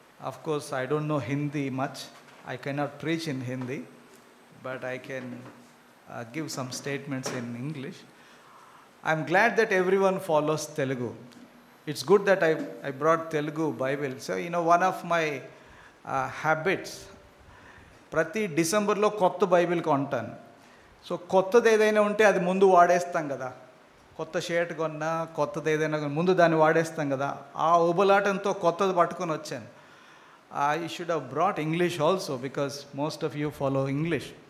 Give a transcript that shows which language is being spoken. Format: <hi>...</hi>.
<en>Of course, I don't know Hindi much. I cannot preach in Hindi, but I can give some statements in English. I'm glad that everyone follows Telugu. It's good that I brought Telugu Bible. So, one of my habits,</en> <te>ప్రతి డిసెంబర్లో కొత్త Bible కొంటాను. So కొత్తది ఏదైనా ఉంటే అది ముందు వాడేస్తాం కదా. కొత్త షర్ట్ కొన్నా, కొత్తది ఏదైనా ముందు దాన్ని వాడేస్తాం కదా. ఆ ఉబలాటంతో కొత్తది పట్టుకొని వచ్చాను.</te> <en>I should have brought English also, because most of you follow English.</en>